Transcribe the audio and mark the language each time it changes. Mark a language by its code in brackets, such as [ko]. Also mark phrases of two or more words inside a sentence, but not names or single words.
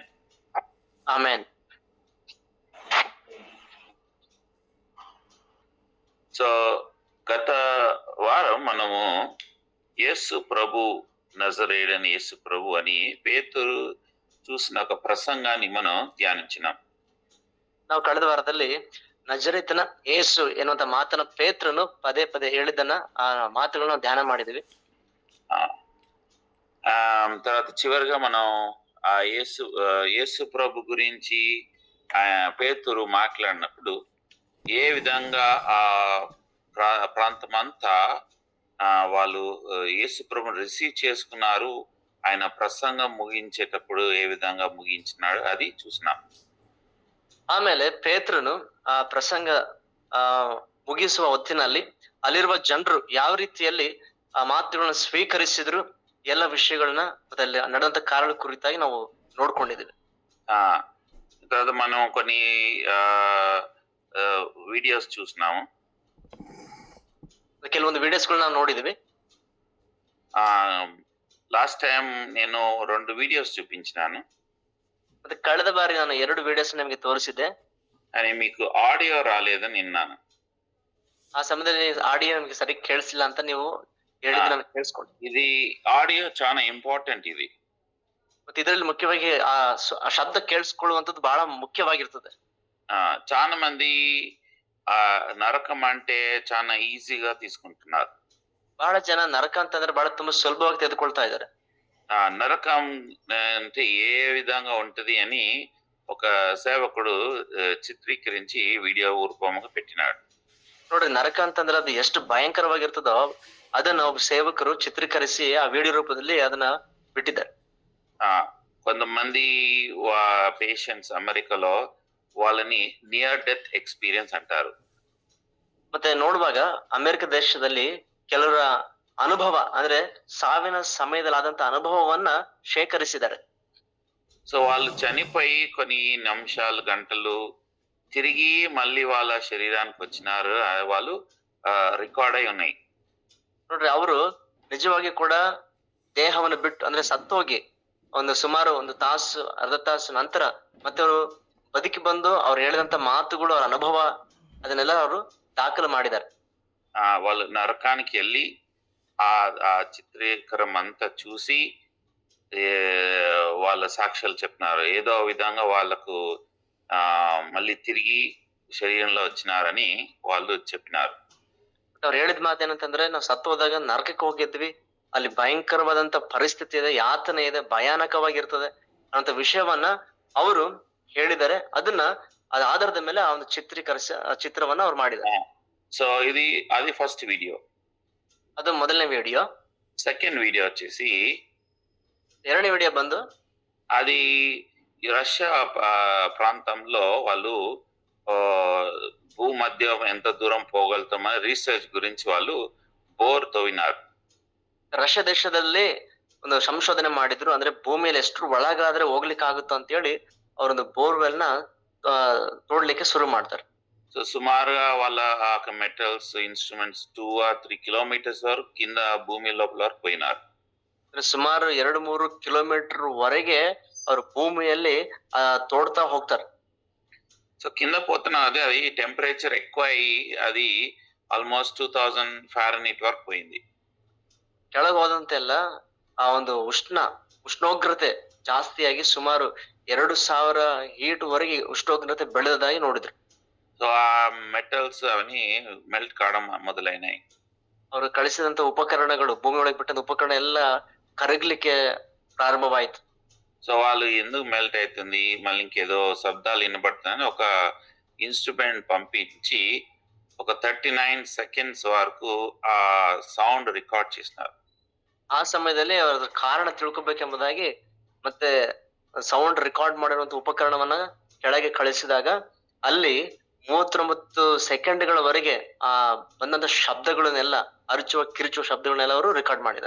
[te] ఆమేన్. సో గత వారం మనము యేసు ప్రభు, నజరేయుడైన యేసు ప్రభు అని పేతురు చూసిన ఒక ಪ್ರಸಂಗಾన్ని మనం ಧ್ಯಾನಿಂಚಿనాం. [kn] ನಾವು ಕಳೆದ ವಾರದಲ್ಲಿ ನಜರೇತಿನ ಯೇಸು ಎನ್ನುವಂತ ಮಾತನ್ನ ಪೇತ್ರನು ಪದೇ ಪದೇ ಹೇಳಿದ್ದನ್ನ ಆ ಮಾತುಗಳನ್ನ ಧ್ಯಾನ ಮಾಡಿದ್ವಿ. [te] తర్వాత చివరిగా మనం ఆ యేసు ప్రభు గురించి పేతురు మాట్లాడినప్పుడు ఏ విధంగా ఆ ప్రాంతం అంతా వాళ్ళు యేసు ప్రభుని రిసీవ్ చేసుకున్నారు, ఆయన ప్రసంగం ముగించేటప్పుడు ఏ విధంగా ముగించినాడు అది చూసినాం. [kn] ಆಮೇಲೆ ಪೇತ್ರನು ಆ ಪ್ರಸಂಗ ಮುಗಿಸುವ ಹೊತ್ತಿನಲ್ಲಿ ಅಲ್ಲಿರುವ ಜನರು ಯಾವ ರೀತಿಯಲ್ಲಿ ಆ ಮಾತುಗಳನ್ನ ಸ್ವೀಕರಿಸಿದ್ರು, ಎಲ್ಲ ವಿಷಯಗಳನ್ನ ಅದಲ್ಲಿ ನಡೆದಂತ ಕಾರಣ ಕುರಿತಾಗಿ ನಾವು ನೋಡ್ಕೊಂಡಿದ್ದೀವಿ. [te] తర్వాత మనం కొన్ని వీడియోస్ చూసినాము. [kn] ಕೆಲವೊಂದು ವಿಡಿಯೋಸ್ಗಳನ್ನ ನಾವು ನೋಡಿದ್ವಿ. [en] last time [te] నేను 2 వీడియోస్ చూపించినాను. [kn] ಮತ್ತೆ ಕಳೆದ ಬಾರಿ ನಾನು 2 ವಿಡಿಯೋಸ್ ನಿಮಗೆ ತೋರಿಸಿದ್ದೆ. [te] కానీ మీకు ఆడియో రాలేదని విన్నాను. [kn] ಆ ಸಮಯದಲ್ಲಿ ಆಡಿಯೋ ನಿಮಗೆ ಸರಿಯಾಗಿ ಕೇಳಿಸಿಲ್ಲ ಅಂತ ನೀವು ಹೇಳಿದ್ದು ನಾನು ಕೇಳಿಸ್ಕೊಂಡೆ. [te] ఇది ఆడియో చాలా ఇంపార్టెంట్ ఇది. [kn] ಮತ್ತೆ ಇದರಲ್ಲಿ ಮುಖ್ಯವಾಗಿ ಆ ಶಬ್ದ ಕೇಳಿಸ್ಕೊಳ್ಳುವಂತದ್ದು ಬಹಳ ಮುಖ್ಯವಾಗಿರ್ತದೆ. [te] చాలా మంది నరకం అంటే చాలా ఈజీగా తీసుకుంటున్నారు. [kn] ಬಹಳ ಜನ ನರಕ ಅಂತಂದ್ರೆ ಬಹಳ ತುಂಬಾ ಸುಲಭವಾಗಿ ತೆಗೆದುಕೊಳ್ತಾ ಇದ್ದಾರೆ. [te] నరకం అంటే ఏ విధంగా ఉంటది అని ఒక సేవకుడు చిత్రీకరించి వీడియో రూపంగా పెట్టినాడు. [kn] ನೋಡ್ರಿ, ನರಕ ಅಂತಂದ್ರೆ ಅದು ಎಷ್ಟು ಭಯಂಕರವಾಗಿರ್ತದೋ ಅದನ್ನ ಒಬ್ಬ ಸೇವಕರು ಚಿತ್ರೀಕರಿಸಿ ಆ ವಿಡಿಯೋ ರೂಪದಲ್ಲಿ ಅದನ್ನ ಬಿಟ್ಟಿದ್ದಾರೆ. [te] కొంతమంది పేషెంట్స్ అమెరికాలో వాళ్ళని [en] near death experience [te] అంటారు. [kn] ಮತ್ತೆ ನೋಡುವಾಗ ಅಮೆರಿಕ ದೇಶದಲ್ಲಿ ಕೆಲವರ ಅನುಭವ ಅಂದ್ರೆ ಸಾವಿನ ಸಮಯದಲ್ಲಿ ಆದಂತ ಅನುಭವವನ್ನ ಶೇಖರಿಸಿದ್ದಾರೆ. [te] సో వాళ్ళు చనిపోయి కొన్ని నిమిషాలు గంటలు తిరిగి మళ్ళీ వాళ్ళ శరీరానికి వచ్చినారు, వాళ్ళు రికార్డ్ అయి ఉన్నాయి. [kn] ನೋಡ್ರಿ, ಅವರು ನಿಜವಾಗಿ ಕೂಡ ದೇಹವನ್ನು ಬಿಟ್ಟು ಅಂದ್ರೆ ಸತ್ತೋಗಿ ಸುಮಾರು 1 ತಾಸು ಅರ್ಧ ತಾಸು ನಂತರ ಮತ್ತೆ ಅವರು ಬದುಕಿ ಬಂದು ಅವ್ರು ಹೇಳಿದಂತ ಮಾತುಗಳು, ಅವ್ರ ಅನುಭವ ಅದನ್ನೆಲ್ಲ ಅವರು ದಾಖಲು ಮಾಡಿದ್ದಾರೆ. [te] వాళ్ళు నరకానికి వెళ్ళి ఆ చిత్రీకరణ అంతా చూసి వాళ్ళ సాక్ష్యాలు చెప్తున్నారు. ఏదో విధంగా వాళ్ళకు మళ్ళీ తిరిగి శరీరంలో వచ్చినారని వాళ్ళు చెప్పినారు. [kn] ಅವ್ರು ಹೇಳಿದ ಮಾತೇನಂತಂದ್ರೆ, ನಾವು ಸತ್ತು ಹೋದಾಗ ನರಕಕ್ಕೆ ಹೋಗಿದ್ವಿ, ಅಲ್ಲಿ ಭಯಂಕರವಾದಂತ ಪರಿಸ್ಥಿತಿ ಇದೆ, ಯಾತನೆ ಇದೆ, ಭಯಾನಕವಾಗಿರ್ತದೆ ಅಂತ ವಿಷಯವನ್ನ ಅವರು ಹೇಳಿದ್ದಾರೆ. ಅದನ್ನ ಅದ ಆಧಾರದ ಮೇಲೆ ಆ ಒಂದು ಚಿತ್ರವನ್ನ ಅವ್ರು ಮಾಡಿದ್ದಾರೆ. [te] సో అది [en] first video. [kn] ಅದು ಮೊದಲನೇ ವಿಡಿಯೋ. [en] second video [te] వచ్చేసి, [kn] ಎರಡನೇ ವಿಡಿಯೋ ಬಂದು [te] అది రష్యా ప్రాంతంలో వాళ్ళు భూమధ్యం ఎంత దూరం పోగలుగుతామని రీసెర్చ్ గురించి వాళ్ళు బోర్ తవ్వినారు. [kn] ರಷ್ಯಾ ದೇಶದಲ್ಲಿ ಒಂದು ಸಂಶೋಧನೆ ಮಾಡಿದ್ರು. ಅಂದ್ರೆ ಭೂಮಿಯಲ್ಲಿ ಎಷ್ಟು ಒಳಗಾದ್ರೆ ಹೋಗ್ಲಿಕ್ಕೆ ಆಗುತ್ತೋ ಅಂತ ಹೇಳಿ ಅವರೊಂದು ಬೋರ್ವೆಲ್ ನ ತೋಡ್ಲಿಕ್ಕೆ ಶುರು ಮಾಡ್ತಾರೆ. [te] సో సుమారుగా వాళ్ళ [en] metals instruments [te] 2 or 3 కిలోమీటర్స్ వరకు కింద భూమి లోపల వరకు పోయినారు. [kn] ಸುಮಾರು 2-3 ಕಿಲೋಮೀಟರ್ ವರೆಗೆ ಅವರು ಭೂಮಿಯಲ್ಲಿ ತೋಡ್ತಾ ಹೋಗ್ತಾರೆ. [te] సో కింద పోతున్నా అది టెంపరేచర్ ఎక్కువ అయ్యి అది [en] almost 2000 Fahrenheit [te] వరకు పోయింది. [kn] ಕೆಳಗೆ ಹೋದಂತೆಲ್ಲ ಆ ಒಂದು ಉಷ್ಣೋಗ್ರತೆ ಜಾಸ್ತಿಯಾಗಿ ಸುಮಾರು 2000 ಹೀಟ್ ವರೆಗೆ ಉಷ್ಣೋಗ್ರತೆ ಬೆಳೆದಾಗಿ ನೋಡಿದ್ರು. [te] సో ఆ మెటల్స్ అవన్నీ మెల్ట్ కావడం మొదలైనాయి. [kn] ಅವರು ಕಳಿಸಿದಂತ ಉಪಕರಣಗಳು, ಭೂಮಿ ಒಳಗೆ ಬಿಟ್ಟಂತ ಉಪಕರಣ ಎಲ್ಲ ಕರಗಲಿಕ್ಕೆ ಪ್ರಾರಂಭವಾಯಿತು. [te] సో వాళ్ళు ఎందుకు మెల్ట్ అవుతుంది, మళ్ళీ ఇంకేదో శబ్దాలు వినబడుతుందని ఒక ఇన్స్ట్రుమెంట్ పంపించి ఒక 39 seconds వరకు ఆ [en] sound record [te] చేసినారు. [kn] ಆ ಸಮಯದಲ್ಲಿ ಅದ್ರ ಕಾರಣ ತಿಳ್ಕೊಬೇಕೆಂಬುದಾಗಿ ಮತ್ತೆ [en] sound record [kn] ಮಾಡಿರುವಂತ ಉಪಕರಣವನ್ನ ಕೆಳಗೆ ಕಳಿಸಿದಾಗ ಅಲ್ಲಿ 39 ಸೆಕೆಂಡ್ಗಳವರೆಗೆ ಆ ಬಂದಂತ ಶಬ್ದಗಳನ್ನೆಲ್ಲ, ಅರಚುವ ಕಿರುಚುವ ಶಬ್ದಗಳನ್ನೆಲ್ಲ ಅವರು ರೆಕಾರ್ಡ್ ಮಾಡಿದ್ದಾರೆ.